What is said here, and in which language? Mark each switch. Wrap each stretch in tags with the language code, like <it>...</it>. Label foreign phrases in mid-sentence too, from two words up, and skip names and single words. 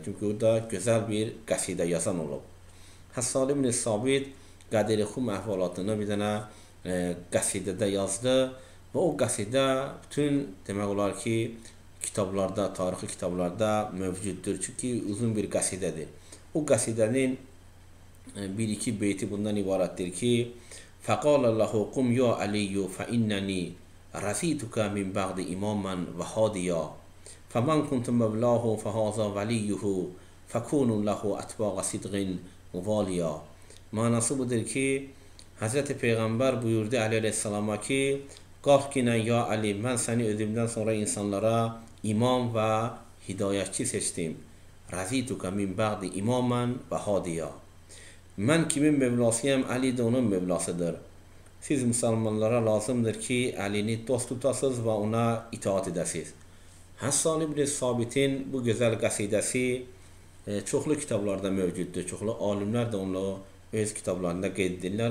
<az>Çünki orada gözəl bir qəsidə yazan olub. Həssan ibn Sabit Qədir-i Xum əhvalatını bir dənə qəsidədə yazdı və o qəsidə bütün demək olar ki, kitablarda, tarixi kitablarda mövcuddur. Çünki uzun bir qəsidədir. O qəsidənin bir-iki beyti bundan ibarətdir ki,</az> <ar>فَقَالَ اللَّهُ قُمْ يَا عَلِيُّ فَإِنَّنِي رَسِيتُكَ مِنْ بَعْدِ إِمَامًا وَهَادِيًا فَمَنْ كُنْتُ مَوْلَاهُ فَهَذَا وَلِيُّهُ فَكُونُوا لَهُ أَتْبَاعَ صِدْقٍ مُوَالِيًا.</ar> <az>Manası budur ki, Həzrəti Peyğəmbər buyurdu Əleyhisselama ki, qalx ki, ya Ali, mən səni özümdən sonra insanlara imam və hidayətçi seçdim.</az> <ar>رَسِيتُكَ مِنْ بَعْدِ إِمَامًا وَهَادِيًا.</ar> <az>Mən kimin mövlasıyam? Ali də onun mövlasıdır. Siz müsəlmanlara lazımdır ki, Əlini dost tutasınız və ona itaat edəsiniz. Həssan ibn Sabitin bu gözəl qəsidəsi çoxlu kitablarda mövcuddur. Çoxlu alimlər də onu öz kitablarında qeyd edirlər.</az>